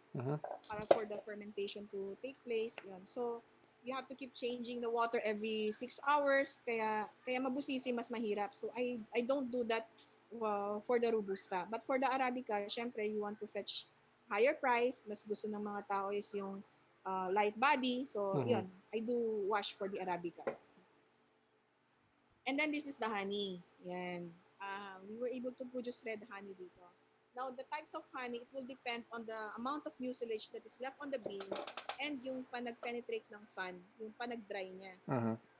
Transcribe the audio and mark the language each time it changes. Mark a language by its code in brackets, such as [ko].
[en] Mhm. para for the fermentation to take place. Yun. So, you have to keep changing the water every 6 hours. [tl] Kaya mabusisi, mas mahirap. [en] So, I don't do that for the Robusta. But for the Arabica, syempre, you want to fetch higher price. [tl] Mas gusto ng mga tao is yung light body. [en] So, Mhm. yun. I do wash for the Arabica. And then this is the honey. Yan. We were able to produce red honey dito. Now, the types of honey, it will depend on the amount of mucilage that is left on the beans and [tl] yung panag-penetrate ng sun, yung panag-dry niya. Mhm.